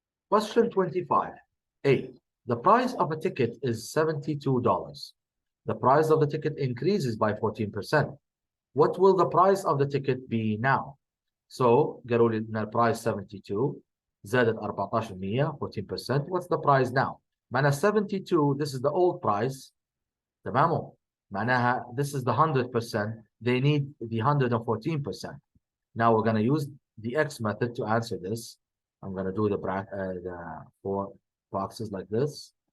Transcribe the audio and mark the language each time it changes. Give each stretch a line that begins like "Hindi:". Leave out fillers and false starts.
English: Question 25A. The price of a ticket is $72. The price of the ticket increases by 14%. What will the price of the ticket be now?
Arabic: So قالوا لي ان البرايس 72 زادت 14% 14%.
English: What's the price now?
Arabic: معناها
English: 72 this is the old price
Arabic: تمام معناها
English: this is the 100%. They need the 114%. Now we're going to use the X method to answer this. I'm going to do the 4 boxes like this.